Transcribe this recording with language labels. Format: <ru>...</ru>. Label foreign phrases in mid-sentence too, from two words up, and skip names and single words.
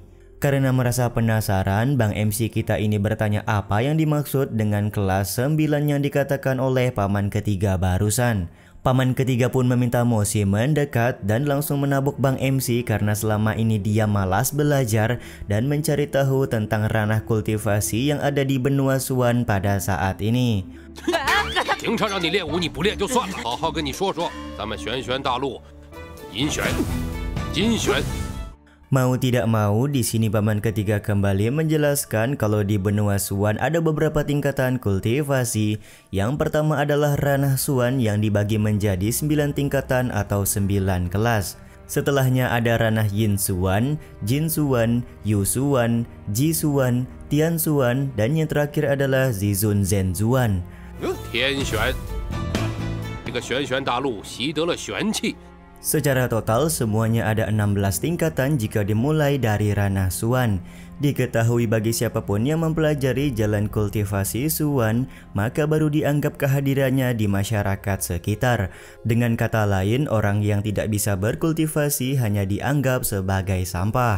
<id>Karena merasa penasaran, Bang MC kita ini bertanya apa yang dimaksud dengan kelas 9 yang dikatakan oleh paman ketiga barusan. Paman ketiga pun meminta Moshi mendekat dan langsung menabuk Bang MC karena selama ini dia malas belajar dan mencari tahu tentang ranah kultivasi yang ada di benua Suan pada saat ini.</id> <zh>平常让你练武你不练就算了，好好跟你说说，咱们玄玄大陆，银玄、金玄。</zh> <id>Mau tidak mau, di sini paman ketiga kembali menjelaskan kalau di benua Suan ada beberapa tingkatan kultivasi. Yang pertama adalah ranah Suan yang dibagi menjadi 9 tingkatan atau 9 kelas. Setelahnya ada ranah Yin Suan, Jin Suan, Yu Suan, Ji Suan, Tian Suan, dan yang terakhir adalah Zizun Zen Suan.</id> <zh>天玄，这个玄玄大陆习得了玄气。</zh> <id>Secara total semuanya ada 16 tingkatan jika dimulai dari ranah Suan. Diketahui bagi siapapun yang mempelajari jalan kultivasi Suan, maka baru dianggap kehadirannya di masyarakat sekitar. Dengan kata lain, orang yang tidak bisa berkultivasi hanya dianggap sebagai sampah.</id>